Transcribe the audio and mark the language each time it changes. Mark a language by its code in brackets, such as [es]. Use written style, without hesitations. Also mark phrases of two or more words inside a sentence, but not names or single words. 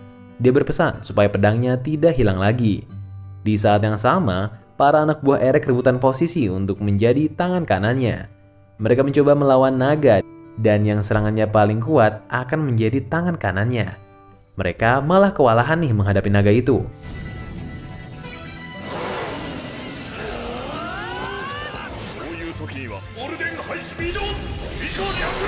[id] Dia berpesan supaya pedangnya tidak hilang lagi. Di saat yang sama, para anak buah Erek rebutan posisi untuk menjadi tangan kanannya. Mereka mencoba melawan naga dan yang serangannya paling kuat akan menjadi tangan kanannya. Mereka malah kewalahan nih menghadapi naga itu. [ja] こういう時にはオルデンハイスピード以降略